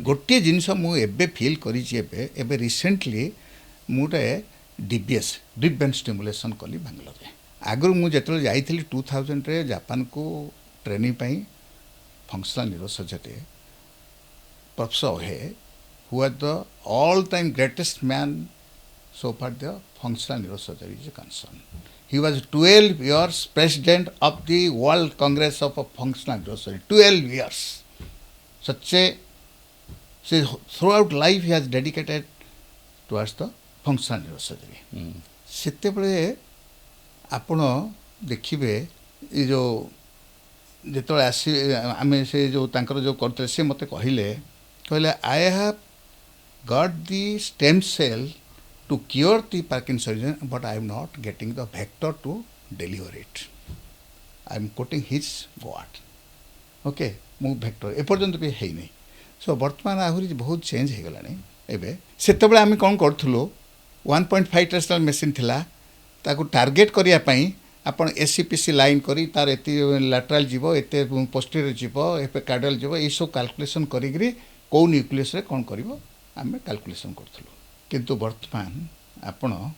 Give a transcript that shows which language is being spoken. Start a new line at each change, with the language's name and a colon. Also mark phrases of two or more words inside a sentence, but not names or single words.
Odia: ଗୋଟିଏ ଜିନିଷ ମୁଁ ଏବେ ଫିଲ୍ କରିଛି ଏବେ ରିସେଣ୍ଟଲି ମୁଁ ଗୋଟେ DBS
English: deep brain stimulation
Odia: କଲି ବାଙ୍ଗାଲୋରରେ ଆଗରୁ ମୁଁ ଯେତେବେଳେ ଯାଇଥିଲି 2000ରେ ଜାପାନକୁ ଟ୍ରେନିଂ ପାଇଁ
English: functional neuro surgery professor Ohe who are the all time greatest man so far the functional neurosurgery is concerned. He was 12 years president of the World Congress of Functional Neurosurgery. 12 years. Such a throughout life he has dedicated towards the functional neurosurgery.
Odia: ସେତେବେଳେ ଆପଣ ଦେଖିବେ ଏ ଯେଉଁ ଯେତେବେଳେ ଆମେ ସେ ଯେଉଁ ତାଙ୍କର ଯେଉଁ କରୁଥିଲେ ସେ ମୋତେ କହିଲେ
English: I have got the stem cell to cure the Parkinsonism, but I am not getting the vector to deliver it. I am quoting his word.
Odia: Okay, ମୁଁ ଭେକ୍ଟର ଏପର୍ଯ୍ୟନ୍ତ ବି ହେଇନି ସୋ ବର୍ତ୍ତମାନ ଆହୁରି ବହୁତ ଚେଞ୍ଜ ହେଇଗଲାଣି ଏବେ ସେତେବେଳେ ଆମେ କ'ଣ କରୁଥିଲୁ 1.5 ଟେସ୍ଲାର ମେସିନ୍ ଥିଲା ତାକୁ ଟାର୍ଗେଟ୍ କରିବା ପାଇଁ ଆପଣ SCPC ଲାଇନ୍ କରି ତାର ଏତେ ଲାଟରାଲ୍ ଯିବ ଏତେ ପୋଷ୍ଟେରିୟର ଯିବ ଏତେ କାର୍ଡିଆଲ୍ ଯିବ ଏଇସବୁ କାଲକୁଲେସନ୍ କରିକିରି କେଉଁ ନ୍ୟୁକ୍ଲିୟସ୍ରେ କ'ଣ କରିବ ଆମେ କାଲକୁଲେସନ୍ କରୁଥିଲୁ କିନ୍ତୁ ବର୍ତ୍ତମାନ ଆପଣ